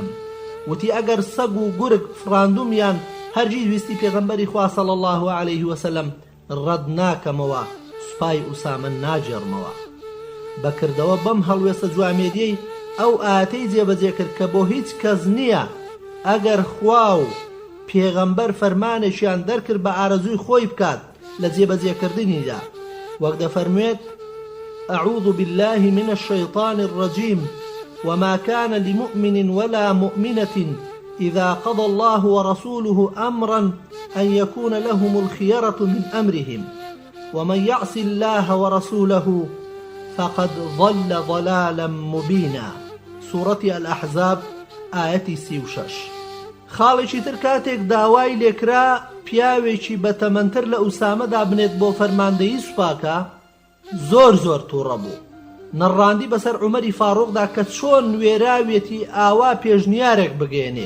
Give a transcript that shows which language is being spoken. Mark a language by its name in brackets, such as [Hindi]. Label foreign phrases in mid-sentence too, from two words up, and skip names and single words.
[Central Kurdish] وتی ئەگەر سەگ و گورگ فراندومیان هەرگیز ویستی پێغەمبەری خوا [Arabic] صلی الله علیه وسلم [Central Kurdish] ڕەد ناکەمەوە، سوپای ئوسامە ناجێڕمەوە. بەکردەوە بەم هەڵوێستە جوامێدیەی ئەو ئاەتەی جێبەجێ کرد کە بۆ هیچ کەس نییە ئەگەر خوا و پێغەمبەر فەرمانێکیان دەرکرد بە ئارەزووی خۆی بکات لە جێبەجێکردنیدا، وەک دەفەرموێت [Arabic] أعوذ بالله من الشيطان الرجيم وما كان لمؤمن ولا مؤمنة إذا قضى الله ورسوله أمرا أن يكون لهم الخيرة من أمرهم ومن يعص الله ورسوله فقد ضل ضلالا مبينا. سورة الأحزاب آية 36. [Central Kurdish] خاڵێکی تر کاتێک داوای لێکرا پیاوێکی بەتەمەنتر لە ئوسامەدا بنێت بۆ فەرماندەیی سوپاکە، زۆر تووڕە بوو. نەڕاندی بەسەر عومەری فاڕوقدا کە چۆن وێراوێتی ئاوا پێشنیارێک بگێنێ.